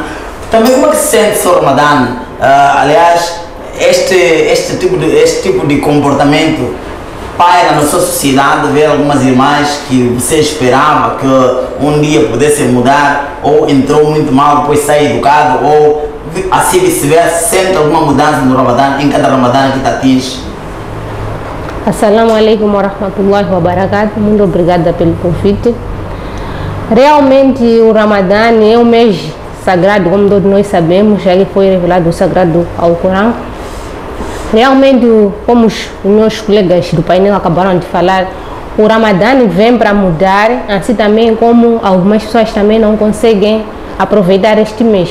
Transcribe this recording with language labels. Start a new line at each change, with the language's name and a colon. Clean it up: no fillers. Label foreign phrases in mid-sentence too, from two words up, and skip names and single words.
Portuguese: Também como é que se sente o seu Ramadã? Aliás, este tipo de comportamento paira na sua sociedade, ver algumas irmãs que você esperava que um dia pudessem mudar, ou entrou muito mal, depois sai educado, ou assim vice-versa, sente alguma mudança no Ramadã, em cada Ramadã que te atinge?
Arabic: السلام عليكم ورحمة الله وبركاته.
Portuguese: Muito obrigada pelo convite. Realmente o Ramadã é um mês sagrado, como todos nós sabemos, já que foi revelado o sagrado ao Corão. Realmente, como os meus colegas do painel acabaram de falar, o Ramadã vem para mudar, assim também como algumas pessoas também não conseguem aproveitar este mês.